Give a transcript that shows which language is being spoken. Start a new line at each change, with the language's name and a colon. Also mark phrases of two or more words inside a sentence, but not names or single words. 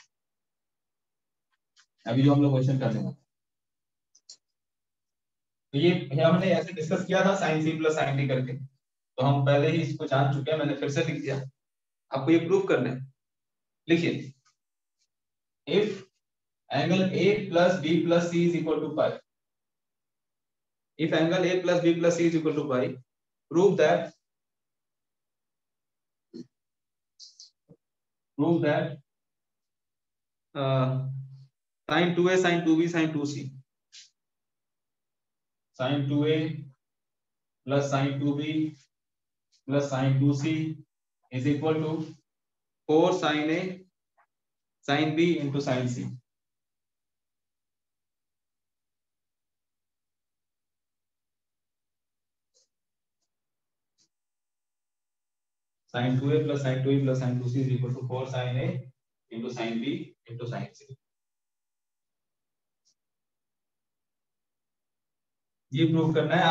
Hindi: अभी जो हम लोग क्वेश्चन करने वाले, तो ये हमने ऐसे डिस्कस किया था
English: sin c plus sin t
Hindi: करके, तो हम पहले ही इसको जान चुके हैं, मैंने फिर से लिख दिया।
English: आपको ये प्रूव करना है। लिखिए, if angle a plus b plus c is equal to pi, if angle a plus b plus c is equal to pi, prove that sin 2a sin 2b sin 2c, sin 2a plus sin 2b plus sin 2c is equal to 4 sin a sin b into sin c। sin 2a plus sin 2b plus sin 2c is equal to 4 sin a into sin b into sin c।
Hindi: ये प्रूव करना है।